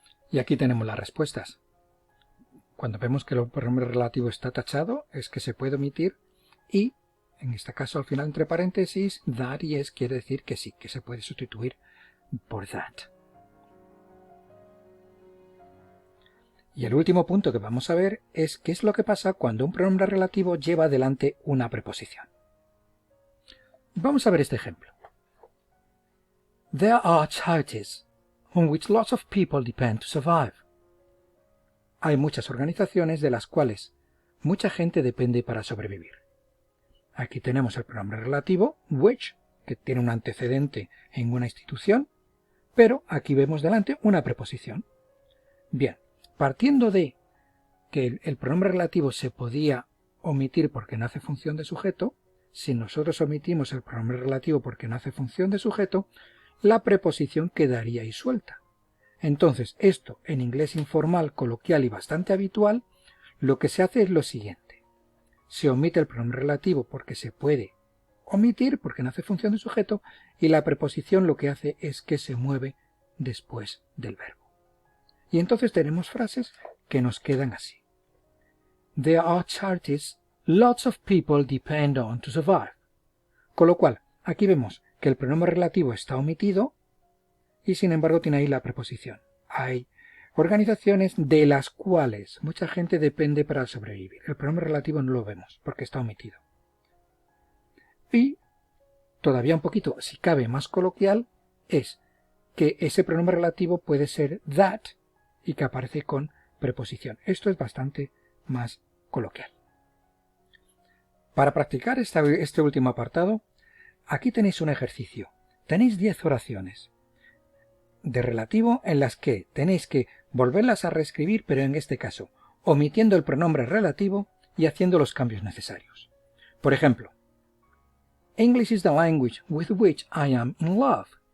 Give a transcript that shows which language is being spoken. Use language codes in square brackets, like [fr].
[es] Y aquí tenemos las respuestas. Cuando vemos que el pronombre relativo está tachado, es que se puede omitir y, en este caso al final entre paréntesis, that y es quiere decir que sí, que se puede sustituir por that. Y el último punto que vamos a ver es qué es lo que pasa cuando un pronombre relativo lleva adelante una preposición. Vamos a ver este ejemplo. [en] There are charities on which lots of people depend to survive. [es] Hay muchas organizaciones de las cuales mucha gente depende para sobrevivir. Aquí tenemos el pronombre relativo, which, que tiene un antecedente en una institución, pero aquí vemos delante una preposición. Bien, partiendo de que el pronombre relativo se podía omitir porque no hace función de sujeto, si nosotros omitimos el pronombre relativo porque no hace función de sujeto, la preposición quedaría ahí suelta. Entonces, esto en inglés informal, coloquial y bastante habitual, lo que se hace es lo siguiente. Se omite el pronombre relativo porque se puede omitir, porque no hace función de sujeto, y la preposición lo que hace es que se mueve después del verbo. Y entonces tenemos frases que nos quedan así. [en] There are charities lots of people depend on to survive. [es] Con lo cual, aquí vemos que el pronombre relativo está omitido y sin embargo tiene ahí la preposición. Hay organizaciones de las cuales mucha gente depende para sobrevivir. El pronombre relativo no lo vemos porque está omitido. Y todavía un poquito, si cabe, más coloquial, es que ese pronombre relativo puede ser that y que aparece con preposición. Esto es bastante más coloquial. Para practicar este último apartado, aquí tenéis un ejercicio. Tenéis 10 oraciones de relativo en las que tenéis que volverlas a reescribir, pero en este caso, omitiendo el pronombre relativo y haciendo los cambios necesarios. Por ejemplo, [en] English is the language with which I am in love.